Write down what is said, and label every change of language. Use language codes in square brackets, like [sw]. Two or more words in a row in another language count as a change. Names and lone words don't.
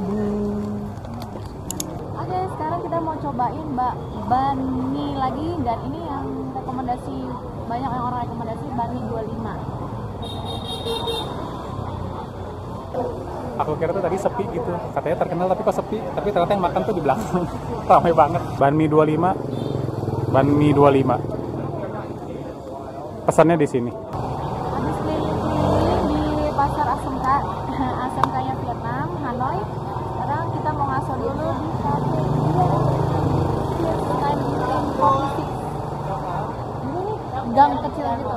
[id] Oke, sekarang kita mau cobain banh lagi, dan ini yang rekomendasi, banyak yang orang rekomendasi banh 25. Aku kira tuh tadi sepi gitu, katanya terkenal tapi kok sepi, tapi ternyata yang makan tuh di belakang. Ramai banget. Banh mi 25. Banh mi 25. Pesannya di sini. Habis keliling-keliling di pasar ASMK, ASMK-nya Vietnam, Hanoi. Sekarang kita mau ngaso dulu di cafe ini nih, gang kecil gitu.